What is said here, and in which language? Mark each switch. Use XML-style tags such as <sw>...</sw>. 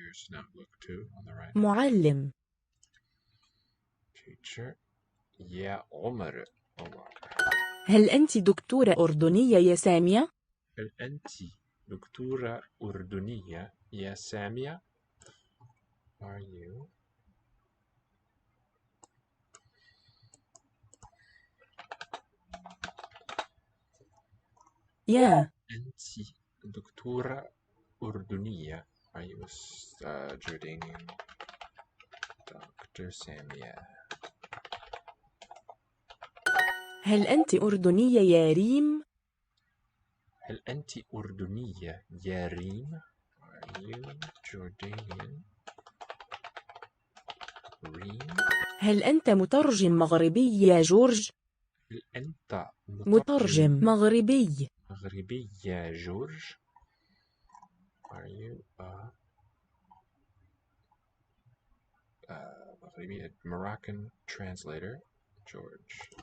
<en>snout look too on the right.</en> <ar>معلم</ar> <en>Teacher يا عمر.</en> <ar>هل أنت دكتورة أردنية يا سامية؟ هل أنت دكتورة أردنية يا سامية؟</ar> <en>Are you</en> <ar>يا أنت دكتورة أردنية?</ar> <en>Are you a Jordanian Dr. Samia?</en> <ar>هل أنت أردنية يا ريم؟ هل أنت أردنية يا ريم؟</ar> <en>Are you Jordanian</en> <ar>ريم؟ هل أنت مترجم مغربي يا جورج؟ هل أنت مترجم مغربي مغربي يا</ar> <en>George? Are you a Moroccan translator, George?</en>